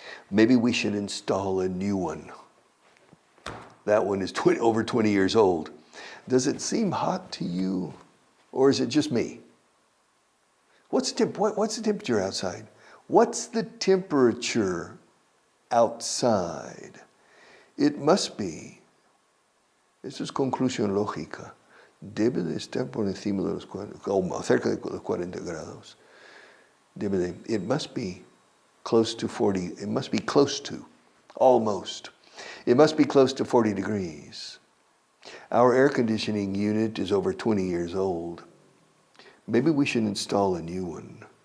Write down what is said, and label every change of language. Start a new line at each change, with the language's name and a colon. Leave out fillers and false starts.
English: Maybe we should install a new one. That one is over 20 years old. Does it seem hot to you, or is it just me? What's the temperature outside? What's the temperature outside? It must be,
Spanish: esto es conclusión lógica, debe de estar por encima de los 40, o cerca de los 40 grados.
English: It must be close to 40, it must be close to, almost. It must be close to 40 degrees. Our air conditioning unit is over 20 years old. Maybe we should install a new one.